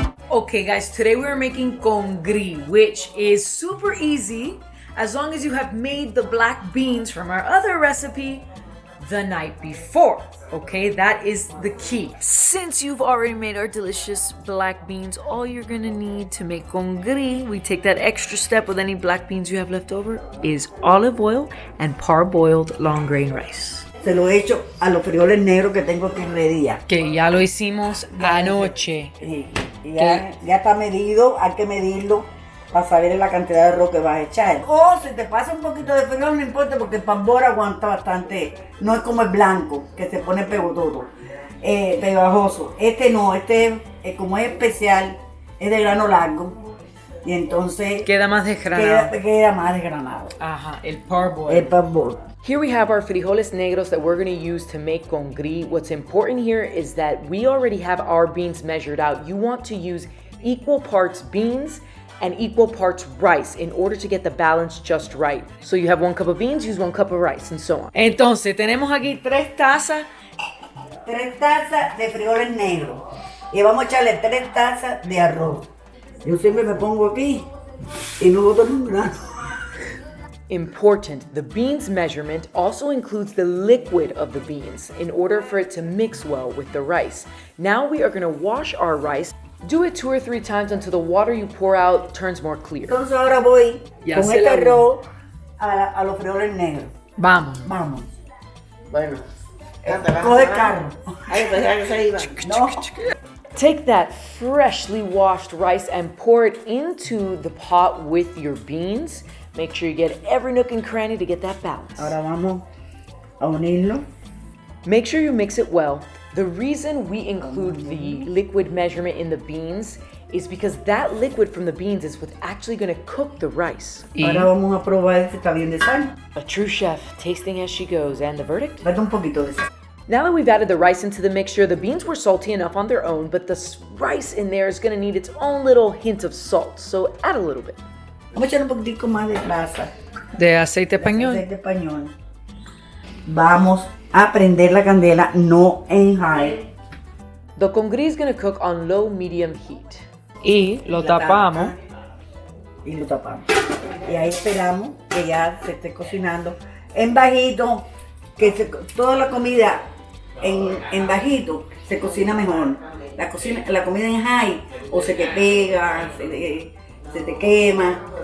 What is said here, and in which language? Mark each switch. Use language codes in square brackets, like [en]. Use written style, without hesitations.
[en] Okay guys, today we're making Congri, which is super easy as long as you have made the black beans from our other recipe the night before. Okay, that is the key. Since you've already made our delicious black beans, all you're gonna need to make Congri, we take that extra step with any black beans you have left over, is olive oil and parboiled long grain rice. [es] Se lo he hecho a los frijoles negros que tengo aquí ready ya. Que ya lo hicimos anoche. Sí, ya está medido, hay que medirlo para saber la cantidad de arroz que vas a echar. O si te pasa un poquito de frijol, no importa porque el pambor aguanta bastante. No es como el blanco, que se pone pegotoso, pegajoso. Este no, como es especial, es de grano largo. Y entonces queda más desgranado. Queda más desgranado. Ajá, el parboil. El pambor. [en] Here we have our frijoles negros that we're going to use to make congri. What's important here is that we already have our beans measured out. You want to use equal parts beans and equal parts rice in order to get the balance just right. So you have 1 cup of beans, use 1 cup of rice, and so on. [es] Entonces, tenemos aquí 3 tazas. 3 tazas de frijoles negros. Y vamos a echarle 3 tazas de arroz. Yo siempre me pongo aquí y no boto ningún grano. [en] Important, the beans measurement also includes the liquid of the beans in order for it to mix well with the rice. Now we are going to wash our rice. Do it 2 or 3 times until the water you pour out turns more clear. [es] Entonces ahora voy con este arroz a los frijoles negros. Vamos. Vamos. Bueno. Coge el carro. Ahí pensaba que se iba. No. [en] Take that freshly washed rice and pour it into the pot with your beans. Make sure you get every nook and cranny to get that balance. [es] Ahora vamos a unirlo. [en] Make sure you mix it well. The reason we include the liquid measurement in the beans is because that liquid from the beans is what's actually going to cook the rice. [es] Ahora vamos a probar si está bien de sal. [en] A true chef, tasting as she goes. And the verdict? [es] Falta un poquito de sal. [en] Now that we've added the rice into the mixture, the beans were salty enough on their own, but the rice in there is going to need its own little hint of salt. So add a little bit. [es] Vamos a echar un poquitico más de grasa. De aceite español. Aceite español. Vamos a prender la candela, no en high. [en] The congri is going to cook on low medium heat. [es] Y lo tapamos. Y lo tapamos. Y ahí esperamos que ya se esté cocinando. En bajito, toda la comida en bajito se cocina mejor. La comida en high o se te pega, se te quema.